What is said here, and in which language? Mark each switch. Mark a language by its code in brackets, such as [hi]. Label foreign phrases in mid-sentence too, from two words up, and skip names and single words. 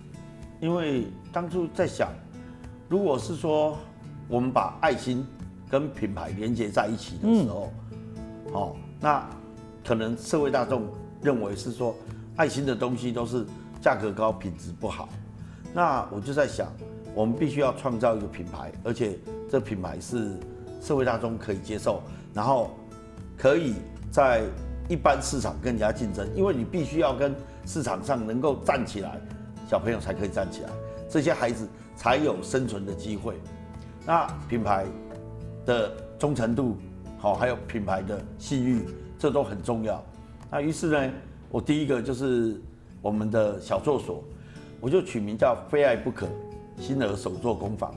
[zh] 因為當初在想，如果是說我們把愛心跟品牌連接在一起的時候，那可能社會大眾認為是說愛心的東西都是價格高、品質不好。那我就在想，我們必須要創造一個品牌，而且這品牌是社會大眾可以接受，然後可以在一般市場跟人家競爭，因為你必須要跟市場上能夠站起來，小朋友才可以站起來，這些孩子才有生存的機會。那品牌的忠誠度，還有品牌的信譽，這都很重要。那於是呢，我第一個就是我們的小作所，我就取名叫“非愛不可”新兒手作工坊。